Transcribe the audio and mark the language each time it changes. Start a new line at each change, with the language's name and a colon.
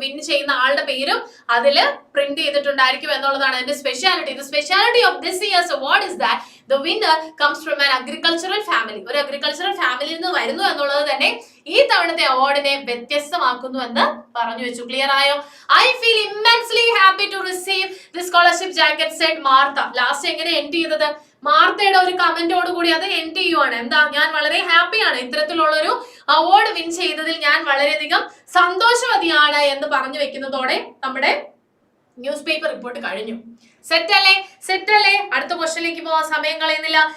Malayalam: Win ചെയ്യുന്ന ആളുടെ പേരും അതിൽ പ്രിന്റ് ചെയ്തിട്ടുണ്ടായിരിക്കും എന്നുള്ളതാണ് അതിന്റെ speciality.
English: The speciality of this year's award is that the winner comes from an agricultural family.
Malayalam: ഒരു അഗ്രികൾച്ചറൽ ഫാമിലിയിൽ നിന്ന് വരുന്നു എന്നുള്ളത് തന്നെ ഈ തവണത്തെ അവാർഡിനെ വ്യത്യസ്തമാക്കുന്നു എന്ന് പറഞ്ഞു വെച്ചു. ക്ലിയർ ആയോ?
English: I feel immensely happy to receive this scholarship jacket, said Martha.
Malayalam: Last എങ്ങനെ എൻഡ് ചെയ്തത്? മാർത്തയുടെ ഒരു കമന്റോട് കൂടി അത് എൻഡ് ചെയ്യുവാണ്. എന്താ, ഞാൻ വളരെ ഹാപ്പിയാണ്, ഇത്തരത്തിലുള്ള ഒരു അവാർഡ് വിൻ ചെയ്തതിൽ ഞാൻ വളരെയധികം സന്തോഷവതിയാണ് എന്ന് പറഞ്ഞു വെക്കുന്നതോടെ നമ്മുടെ ന്യൂസ് പേപ്പർ റിപ്പോർട്ട് കഴിഞ്ഞു. സെറ്റ് അല്ലേ? അടുത്ത ക്വസ്റ്റ്യനിലേക്ക് പോവാൻ സമയം കളയുന്നില്ല.